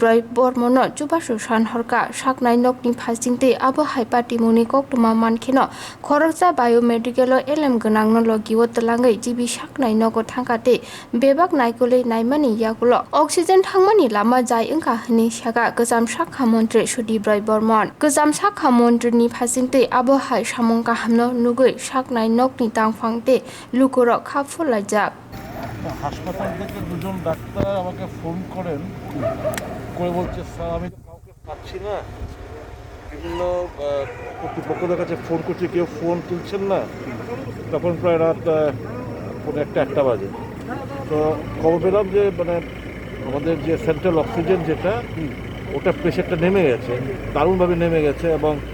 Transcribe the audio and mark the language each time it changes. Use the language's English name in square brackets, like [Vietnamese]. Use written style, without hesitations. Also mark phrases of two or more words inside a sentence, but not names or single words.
[Kok Borok] बर्मन जुबासु सानहरका साकनाय नगनि फासिंते आबो हाइपाति मुनि कक्टुमा मानखेनो खरकसा बायोमेडिकेल एलएम गोनां न लगियो तलांगै जिबि साकनाय नगो थांकाते बेबाक नायकुलै नायमानि याकुलो अक्सिजेन थांमानि लामा जाय ओंका हनि सागा गोजाम साखा मन्त्री सुदीप बर्मन गोजाम साखा मन्त्रीनि फासिंते आबो हाय सामंका हामनो नुगै साकनाय नगनि तांफांते लुकुरो खाफुलाइजाक [Bangla] হাসপাতাল থেকে দুজন ডাক্তার আমাকে ফোন করেন করে বলছে স্যার আমি তো কাউকে পাচ্ছি না বিভিন্ন কর্তৃপক্ষদের কাছে ফোন করছি কেউ ফোন তুলছেন না তখন প্রায় রাত পৌনে একটা বাজে তো খবর পেলাম যে মানে আমাদের যে [English] central oxygen [Bangla] যেটা ওটা প্রেশারটা নেমে গেছে দারুণভাবে নেমে গেছে এবং